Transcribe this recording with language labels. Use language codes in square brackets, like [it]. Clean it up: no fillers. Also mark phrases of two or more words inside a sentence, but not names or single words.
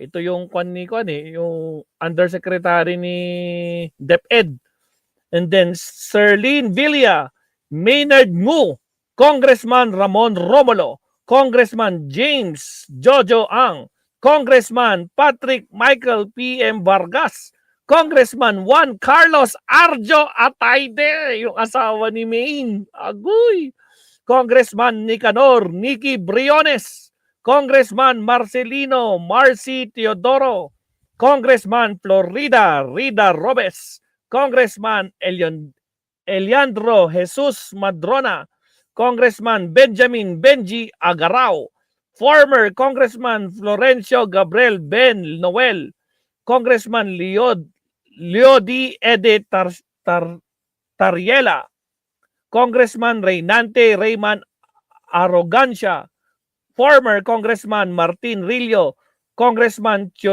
[tl] Ito yung yung Undersecretary ni DepEd. And then Serlene Villa, Maynard Ngu, Congressman Ramon Romulo, Congressman James Jojo Ang, Congressman Patrick Michael P.M. Vargas, Congressman Juan Carlos Arjo Atayde, yung asawa ni Maine. Agoy! Congressman Nicanor Nicky Briones, Congressman Marcelino Marcy Teodoro, Congressman Florida Rida Robes, Congressman Eliandro Jesus Madrona, Congressman Benjamin Benji Agarao, former Congressman Florencio Gabriel Ben Noel, Congressman Leody Ede Tariela, Congressman Reynante Rayman Arrogancia, former Congressman Martin Rillo, Congressman